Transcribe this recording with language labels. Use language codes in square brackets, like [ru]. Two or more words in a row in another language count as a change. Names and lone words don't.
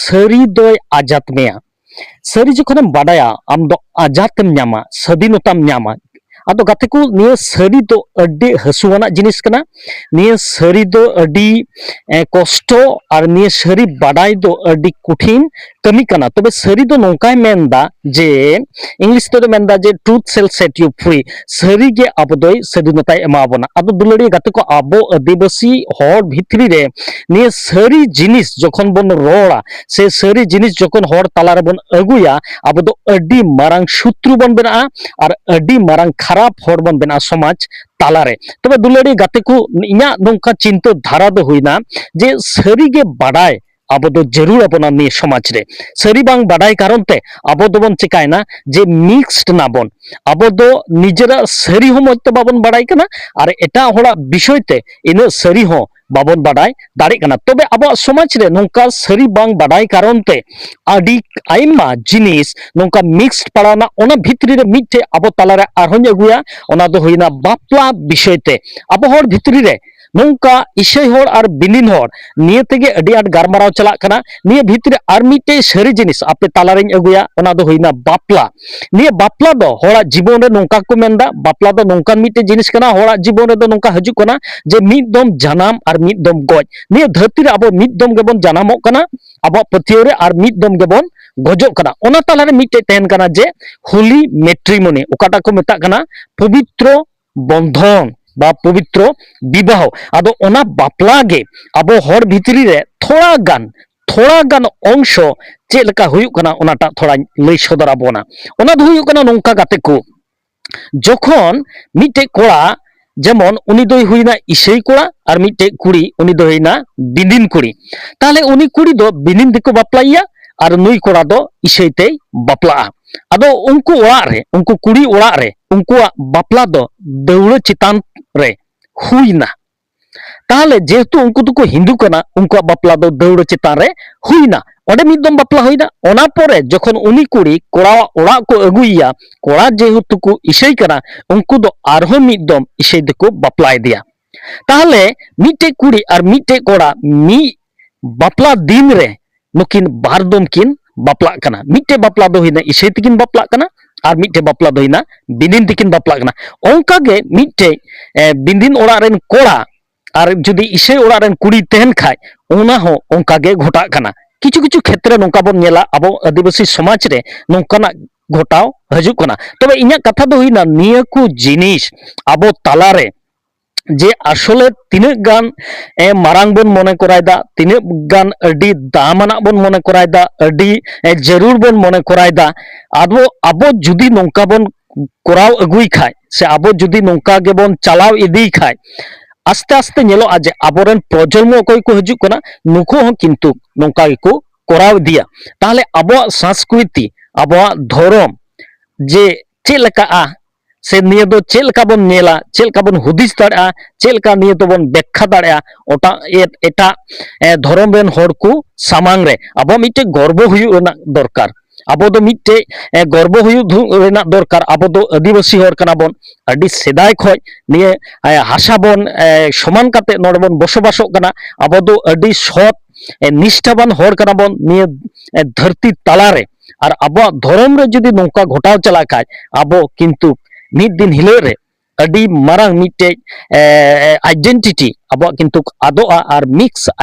[sat] sari doy ajat meya sari jokhonem badaya am do ajatem nyama sadinotam nyama ado gate ko niya sari do adi hasuana jinis kana niya sari do adi kosto ar niya sari badai do adi kuthin kami kana tobe sari do nongkai menda je english to menda je [en] truth shall set you free [sat] sari ge abodoi sadinotai emabona ado dulari gate ko abo adibasi hor bhitri re niya sari jinis jokhon bon rola se sari jinis jokhon hor talara bon aguya abo do adi marang shutru bon bena ar adi marang kharap hor bon bena समाज तालारे तबे दुलारी गाते को इना नोंका चिंता धारा दो हुईना जे सरी गे बाडाय आबो दो जरूर अपना नि समाज रे सरी बांग बाडाय कारण ते आबो दो बन चिकायना जे मिक्सड ना बन आबो दो निजेरा सरी हो मते बाबन बाडाय कना आर एटा होड़ा विषय ते इन सरी हो बाबन बाडाय दाड़ी कना तबे आबो समाज रे नोंका सरी बांग बाडाय कारण ते आडी आइमा जिनिस नोंका मिक्सड पड़ाना ओना भितरी रे मिटे आबो तालारे आरहों अगुया ओना दो होइना बापला विषय ते आबो हर भितरी रे नोंका इशय होड़ और बिनिन होड़ निये तेगे अडी आट गारमाराव चलाक कना निये भितरे आर मिटे सरी जिनिस आपे तालारें अगुया ओना दो होइना बापला निये बापला दो होड़ा जीवन रे नोंका को मेंदा बापला दो नोंकान मिटे जिनिस कना होड़ा जीवन रे दो नोंका हजू कना जे मिद दम जानाम और मिद दम गज निये धरती रे आबो मिद दम गेबन जानामोग कना आबो पथियो रे और मिद दम गेबन गजो कना ओना तालारे मिटे तहन कना जे [en] holy matrimony [sat] ओकाटा को मेता कना पवित्र बंधन बा पवित्र विवाह आदो ओना बापला गे आबो हर भितरी रे थोड़ा गान अंश चेलका हुयु कना ओनाटा थोड़ा लई सदरा बोना ओना दो हुयु कना नोंका गाते को जखन मिटे कोड़ा जेमन उनी दोई हुईना इसेई कोड़ा और मिटे कुड़ी उनी दो हुईना बिनिन कुड़ी ताहले उनी कुड़ी दो बिनिन दिको बापलाइया और नुई कोड़ा दो इसेईते बापला आदो उनको ओड़ाग रे उनको कुड़ी ओड़ाग रे उनको बापला दो दौड़ चितान रे हुईना ताहले जेहेतु उनको तो हिंदू कना उनको बापला दो दौड़ चितान रे हुईना ओडे मिदम बापला हुईना ओना परे जखन उनी कुड़ी कोड़ा ओड़ा को अगुइया कोड़ा जेहेतु को इसेई कना उनको दो आरहो मिदम इसेई दको बापला दिया ताहले मिटे कुड़ी और मिटे कोड़ा मी बापला दिन रे नुकिन बारदम किन बापला कना मिटे बापला दो हिना इसे तिकिन बापला कना और मिटे बापला दो हिना बिदिन तिकिन बापला कना ओंका गे मिटे बिदिन ओड़ा रेन कोड़ा और जुदी इसे ओड़ा रेन कुड़ी तहन खाय ओना हो ओंका गे घोटा कना किछु किछु क्षेत्र नोंका बोन नेला अबो आदिवासी समाज रे नोंकाना घोटाव हजू कना तबे इन्या कथा दो हिना निया को जिनिस अबो तालारे जे आसले तिने गान मारांग बन मने करायदा तिने गान अडी दामाना बन मने करायदा अडी जरूर बन मने करायदा आबो आबो जुदी नोंका बन कराव अगुई खाय से आबो जुदी नोंका गे बन चलाव इदी खाय आस्ते आस्ते नेलो आजे आबोरेन प्रजन्म अकय को हजू कना नुको हो किंतु नोंका गेको कराव दिया ताहले आबो संस्कृति आबो धर्म जे चेलका से निये दो चेलका बन नेला चेलका बन हुदिस दाड़ा चेलका निये दो बन व्याख्या दाड़ा ओटा एटा धर्म रेन हर को सामांग रे आबो मिटे गर्व हुयु रेना दरकार आबो दो मिटे गर्व हुयु रेना दरकार आबो दो आदिवासी हर कना बन अडी सेदाय खय निये हासा बन समान काते नोडे बन बसबासोग कना आबो दो अडी सत निष्ठाबान हर कना बन निये धरती तालारे और आबो धर्म रे जुदी नोंका घोटाव चला खाय आबो किंतु मिद दिन हिलो रे अडी मारांग मिटे आइडेंटिटी अब किंतु आदोआ और मिक्स